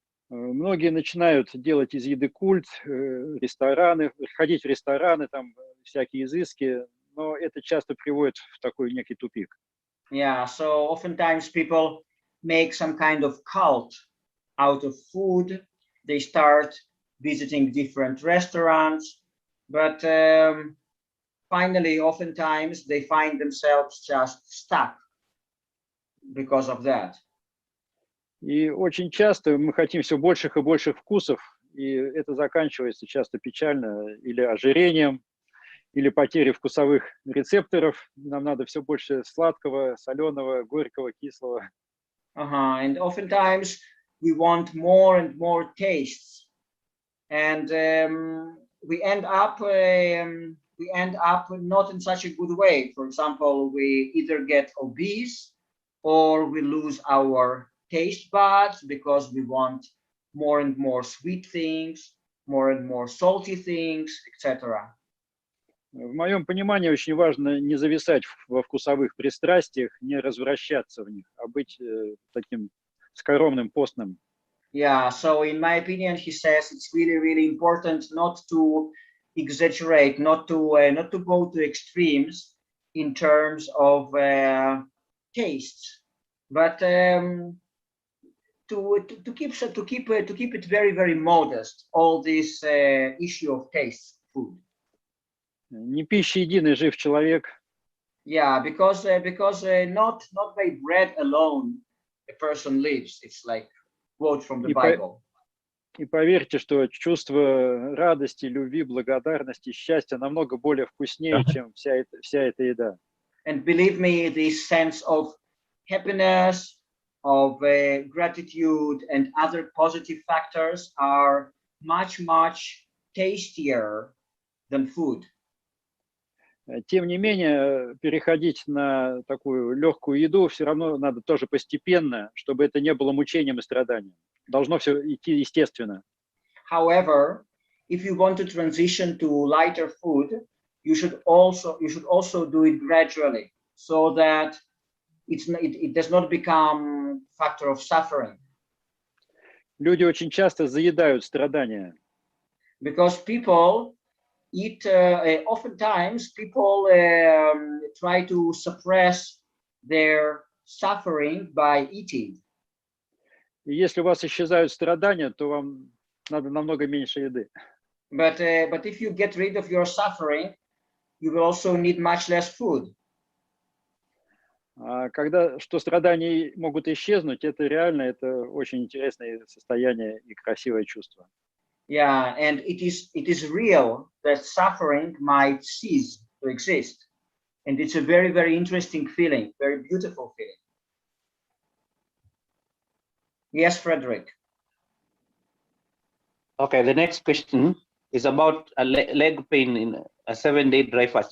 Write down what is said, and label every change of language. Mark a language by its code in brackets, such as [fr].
[ru] Многие начинают делать из еды культ, рестораны, ходить в рестораны, там всякие изыски, но это часто приводит в такой некий тупик. [en] So oftentimes people make some kind of cult out of food. They start visiting different restaurants, but finally, oftentimes they find themselves just stuck because of that. [ru] И очень часто мы хотим все больших и больших вкусов, и это заканчивается часто печально или ожирением, или потерей вкусовых рецепторов. Нам надо все больше сладкого, соленого, горького, кислого. [en] And oftentimes we want more and more tastes, and we end up not in such a good way. For example, we either get obese or we lose our taste buds because we want more and more sweet things, more and more salty things, etc. [ru] В моем понимании очень важно не зависать во вкусовых пристрастиях, не развращаться в них, а быть таким скоромным, постным. [en] Yeah, so in my opinion, he says it's really, really important not to exaggerate, not to go to extremes in terms of tastes, but to keep it very, very modest. All this issue of taste, food. [ru] Не пищей единой жив человек. [en] Yeah, because not by bread alone a person lives. It's like quote from the Bible. [ru] И поверьте, что чувство радости, любви, благодарности, счастья намного более вкуснее, чем вся эта еда. [en] And believe me, this sense of happiness, of gratitude, and other positive factors are much, much tastier than food. [ru] Тем не менее, переходить на такую легкую еду все равно надо тоже постепенно, чтобы это не было мучением и страданием. Должно все идти естественно. [en] However, if you want to transition to lighter food, you should also do it gradually, so that it does not become factor of suffering. [ru] Люди очень часто заедают страдания. [en] Because people eat, oftentimes people try to suppress their suffering by eating. [ru] И если у вас исчезают страдания, то вам надо намного меньше еды. [en] But if you get rid of your suffering, you will also need much less food. [ru] А когда что страдания могут исчезнуть, это реально, это очень интересное состояние и красивое чувство. [en] Yeah, and it is real that suffering might cease to exist, and it's a very, very interesting feeling, very beautiful feeling. Yes, Frederick. Okay, the next question is about a leg pain in a 7-day dry fast.